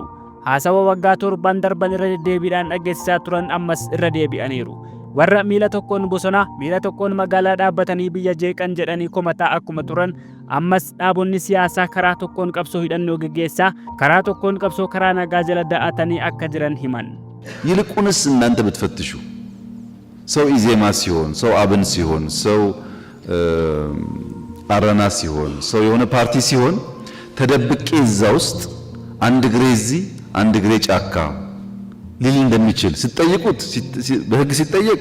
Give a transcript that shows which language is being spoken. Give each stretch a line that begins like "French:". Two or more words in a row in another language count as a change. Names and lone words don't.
Oromo: Haasawa waggaa 7 darban irra deebiidhaan dhageessisaa turan ammas irra deebi'aniiru. Warra miila tokkoon bosona miila tokkoon magaalaa dhaabbatanii biyya jeeqan jedhanii komataa akkuma turan ammas dhaabonni siyaasaa karaa tokkoon qabsoo hidhannoo geggeessaa karaa tokkoon qabsoo karaa nagaa jala da'atanii akka jiran himan.
Amharic: ይልቁንስ እናንተ ብትፈትሹ ሰው ኢዜማ ሲሆን ሰው አብን ሲሆን ሰው አረና ሲሆን ሰው የሆነ ፓርቲ ሲሆን ተደብቄ እዛ ውስጥ አንድ ግሬ እዚህ አንድ ግሬ ጫካ ሊል እንደሚችል ሲጠይቁት በህግ ሲጠየቅ